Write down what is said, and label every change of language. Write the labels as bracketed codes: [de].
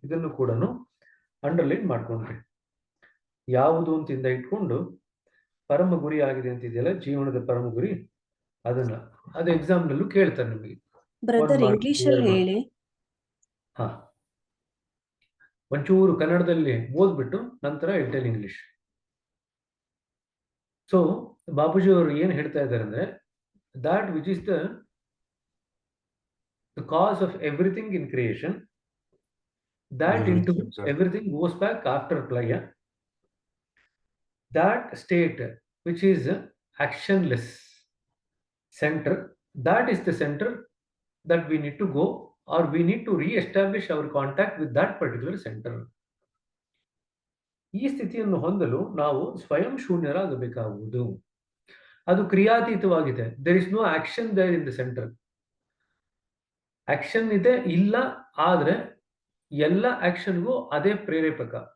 [kn] ಇದನ್ನು ಕೂಡ ಅಂಡರ್ಲೈನ್ ಮಾಡ್ಕೊಂಡ್ರಿ. ಯಾವುದು ಅಂತಿಂದ ಇಟ್ಕೊಂಡು ಪರಮ ಗುರಿ ಆಗಿದೆ ಅಂತಿದೆಯಲ್ಲ, ಜೀವನದ ಪರಮ ಗುರಿ, ಅದು ಎಕ್ಸಾಮ್ ನಲ್ಲೂ ಕೇಳ್ತಾರೆ ನಿಮಗೆ. ಬ್ರದರ್ ಇಂಗ್ಲಿಷ್ ಅಲ್ಲಿ ಹೇಳಿ. ಹಾ, ಒಂಚೂರು ಕನ್ನಡದಲ್ಲಿ ಓದ್ಬಿಟ್ಟು ನಂತರ ಇಂಟೆಲ್ ಇಂಗ್ಲಿಷ್. ಸೊ ಬಾಬುಜಿ ಅವರು ಏನ್ ಹೇಳ್ತಾ ಇದ್ದಾರೆ ಅಂದ್ರೆ, [en] that which is the cause of everything in creation, that into which everything goes back after playa, that state which is actionless center, that is the center that we need to go, or we need to re-establish our contact with that particular center. [kn] ಈ ಸ್ಥಿತಿಯನ್ನು ಹೊಂದಲು ನಾವು ಸ್ವಯಂ ಶೂನ್ಯರಾಗಬೇಕಾಗುವುದು. ಅದು ಕ್ರಿಯಾತೀತವಾಗಿದೆ. [en] There is no action there in the centre. [kn] Action ಇದೆ ಇಲ್ಲ, ಆದ್ರೆ ಎಲ್ಲ ಆಕ್ಷನ್ಗೂ ಅದೇ ಪ್ರೇರೇಪಕ.